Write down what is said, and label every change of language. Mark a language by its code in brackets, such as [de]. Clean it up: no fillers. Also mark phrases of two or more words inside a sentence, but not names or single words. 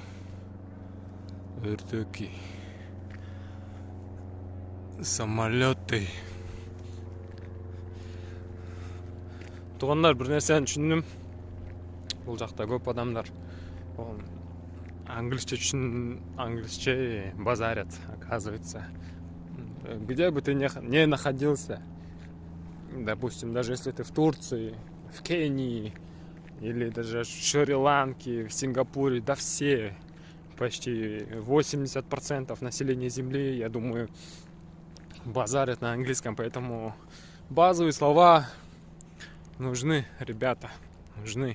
[ky] Өрдөки. Самолеты. Туугандар, бир нерсени түшүндүм. Бул жакта көп адамдар англисче [ru] базарят, оказывается. Где бы ты не находился, допустим, даже если ты в Турции, в Кении, или даже в Шри-Ланке, в Сингапуре, да все, почти 80% населения Земли, я думаю, базарят на английском, поэтому базовые слова нужны, ребята, нужны.